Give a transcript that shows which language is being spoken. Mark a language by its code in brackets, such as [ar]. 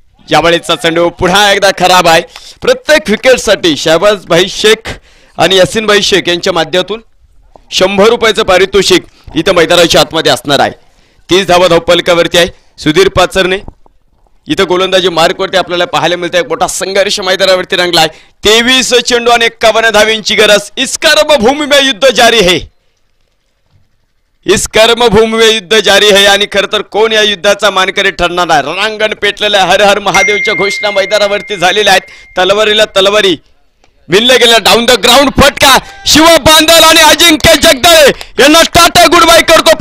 [mr] यावेळेचा चेंडू पुन्हा एकदा खराब आहे. प्रत्येक विकेटसाठी शहबाज भाई शेख आणि यासिन भाई शेख यांच्या माध्यमातून 100 रुपयाचं पारितोषिक इथं मैदानाच्या आतमध्ये असणार आहे. 30 धावा धावफलकावरती आहे. सुधीर पाचरणे इथं गोलंदाजी मार्कवरती आपल्याला पाहायला मिळतं. एक मोठा संघर्ष मैदानावरती रंगलाय. 23 चेंडू आणि 51 धावींची गरज. [hi] इस कर्मभूमी में युद्ध जारी है. इस कर्मभूमी में युद्ध जारी है [mr] आणि खरं तर कोण या युद्धाचा मानकरी ठरणार आहे. रणांगण पेटलेल्या हर हर महादेवच्या घोषणा मैदानावरती झालेल्या आहेत. तलवारीला तलवारी मिळले गेला. [en] down the ground [mr] फटका. शिव बांदल आणि अजिंक्य जगदाळे यांना टाटा गुड बाय करतो.